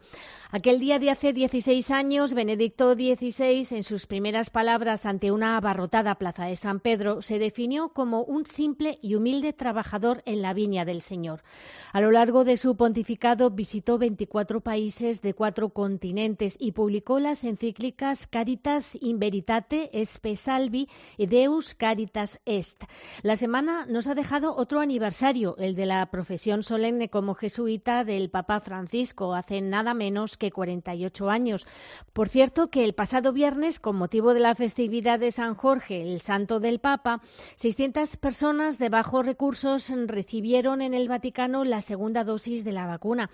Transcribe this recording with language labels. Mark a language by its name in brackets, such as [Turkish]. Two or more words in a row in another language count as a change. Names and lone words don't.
[Spanish] Aquel día de hace 16 años, Benedicto XVI, en sus primeras palabras ante una abarrotada plaza de San Pedro, se definió como un simple y humilde trabajador en la viña del Señor. A lo largo de su pontificado visitó 24 países de 4 continentes y publicó las encíclicas Caritas in Veritate, Spe Salvi y Deus Caritas Est. La semana nos ha dejado otro aniversario, el de la profesión solemne como jesuita del Papa Francisco, hace nada menos que 48 años. Por cierto, que el pasado viernes, con motivo de la festividad de San Jorge, el santo del Papa, 600 personas de bajos recursos recibieron en el Vaticano la segunda dosis de la vacuna.